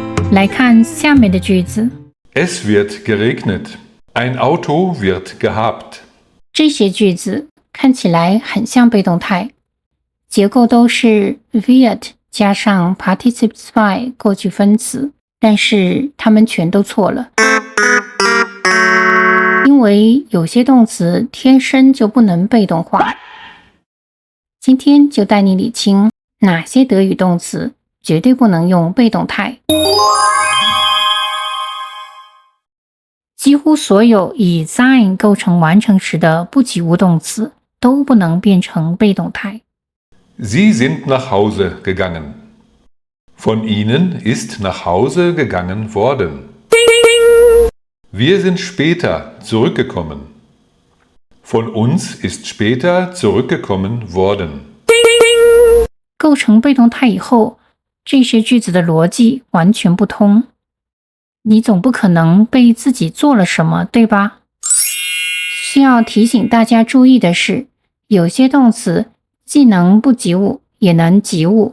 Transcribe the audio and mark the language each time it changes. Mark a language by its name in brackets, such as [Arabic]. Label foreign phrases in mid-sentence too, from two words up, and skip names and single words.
[Chinese] 来看下面的句子。 [German] Es wird geregnet. Ein Auto wird gehabt. [Chinese] 这些句子看起来很像被动态，结构都是 wird 加上 [English] participle by [Chinese] 过去分词，但是它们全都错了。因为有些动词天生就不能被动化。今天就带你理清哪些德语动词绝对不能用被动态。几乎所有以 sein 构成完成时的不及物动词都不能变成被动态。 [German] Sie sind nach Hause gegangen. Von ihnen ist nach Hause gegangen worden. Wir sind später zurückgekommen. Von uns ist später zurückgekommen worden. [Chinese] 构成被动态以后，这些句子的逻辑完全不通。你总不可能被自己做了什么，对吧？需要提醒大家注意的是，有些动词既能不及物，也能及物。